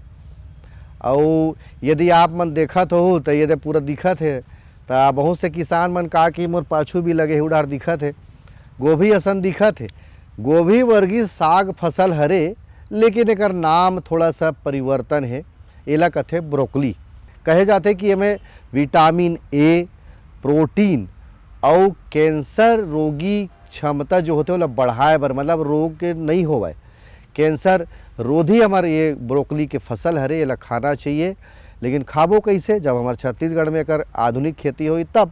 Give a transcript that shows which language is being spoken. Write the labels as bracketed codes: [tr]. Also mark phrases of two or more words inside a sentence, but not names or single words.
[hne] और यदि आप मन देखत हो तो ये पूरा दिखत है, तो बहुत से किसान मन का कि मोर पाछू भी लगे उड़ार दिखत है, गोभी असन दिखत है। गोभी वर्गीय साग फसल हरे, लेकिन एकर नाम थोड़ा सा परिवर्तन है। एला कथे ब्रोकली कहे जाते कि एमें विटामिन ए, प्रोटीन और कैंसर रोगी क्षमता जो होते वो बढ़ाए बर, मतलब रोग के नहीं होवे, कैंसर रोधी हमारे ये ब्रोकली के फसल हरे। एला खाना चाहिए, लेकिन खाबो कैसे? जब हमारे छत्तीसगढ़ में एकर आधुनिक खेती होई तब।